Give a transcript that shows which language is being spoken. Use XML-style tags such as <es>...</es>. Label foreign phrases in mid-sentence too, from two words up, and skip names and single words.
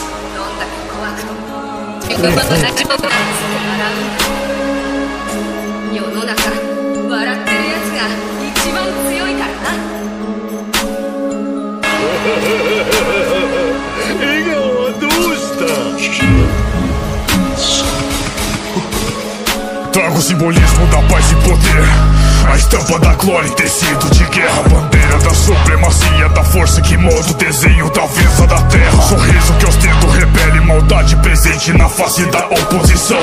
<ja>どんだけ怖くとも自分の立場をつけ笑うんだ。世の中笑ってるやつが一番強いからな。笑顔はどうした？</ja> <pt>Trago o simbolismo da paz e poder, a estampa da glória em tecido de guerra, a bandeira da supremacia, da força que molda o desenho da vença da terra. Sorriso que ostento repele maldade presente na face da oposição.</pt>